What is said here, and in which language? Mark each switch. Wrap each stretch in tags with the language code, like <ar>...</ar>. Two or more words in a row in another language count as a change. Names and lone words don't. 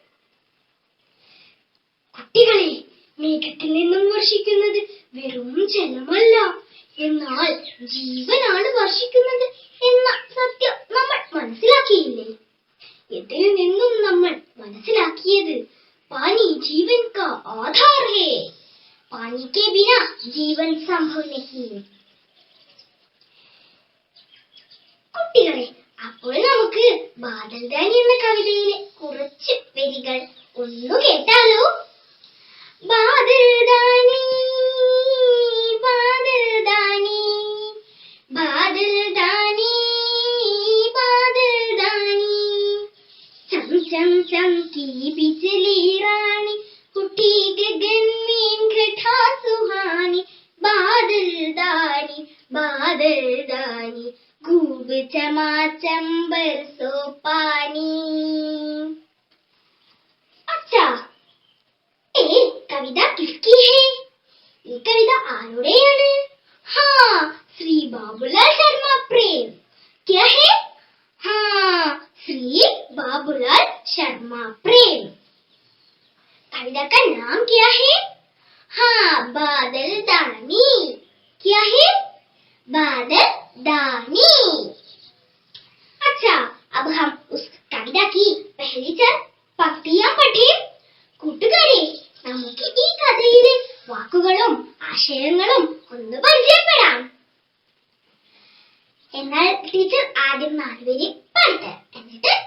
<ml>കുട്ടികളെ, മേഘത്തിൽ നിന്നും വർഷിക്കുന്നത് വെറും ജലമല്ല, എന്നാൽ ജീവനാണ് വർഷിക്കുന്നത് എന്ന സത്യം നമ്മൾ മനസ്സിലാക്കിയില്ലേ? ഇതിൽ നിന്നും നമ്മൾ മനസ്സിലാക്കിയത്</ml> <hi>पानी जीवन का आधार है. पानी के बिना जीवन संभव नहीं.</hi> <ml>കുട്ടികളെ, അപ്പോൾ നമുക്ക് ബാദൽദാനി എന്ന കവിതയിലെ കുറച്ച് വരികൾ ഒന്നു കേട്ടാലോ? ബാദൽദാനി ബാദൽദാനി ബാദൽദാനി ബാദൽദാനി,</ml> <hi>चम चम चमकी बिजली रानी, उठी गगन में घटा सुहानी. बादलदानी बादलदानी, खूब चमाचम बरसो पानी. अच्छा, ये कविता किसकी है? ये कविता आरुടെയാണ്? हाँ, श्री बाबूलाल शर्मा प्रेम. क्या है? हाँ, श्री बाबूलाल शर्मा प्रेम. कविता का नाम क्या है? हाँ, बादलदानी. क्या है? बादलदानी. अच्छा, अब हम उस कविता की पहली 4 पंक्तियां पढ़ें.</hi> <ml>കൂട്ടുകാരെ, നമുക്ക് ഈ കഥയിലെ വാക്കുകളും ആശയങ്ങളും ഒന്ന് പരിചയപ്പെടാം. എന്നാൽ ടീച്ചർ ആദ്യം 4 വരി പാടട്ടെ, എന്നിട്ട്</ml>